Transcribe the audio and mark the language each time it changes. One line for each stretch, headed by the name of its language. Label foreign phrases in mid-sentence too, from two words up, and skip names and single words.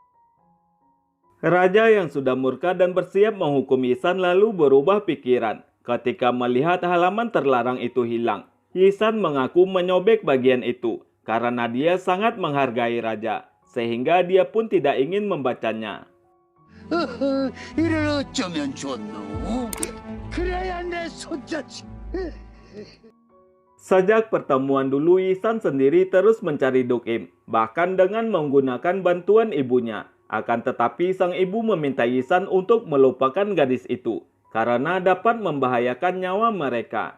Indonesian: Raja yang sudah murka dan bersiap menghukum Yisan lalu berubah pikiran. Ketika melihat halaman terlarang itu hilang, Yisan mengaku menyobek bagian itu karena dia sangat menghargai raja, sehingga dia pun tidak ingin membacanya.
Korean: 이를 어쩌면 좋노? 그래야 내 손자지.
Indonesian: Sejak pertemuan dulu, Yisan sendiri terus mencari Duk Im, bahkan dengan menggunakan bantuan ibunya. Akan tetapi sang ibu meminta Yisan untuk melupakan gadis itu karena dapat membahayakan nyawa mereka.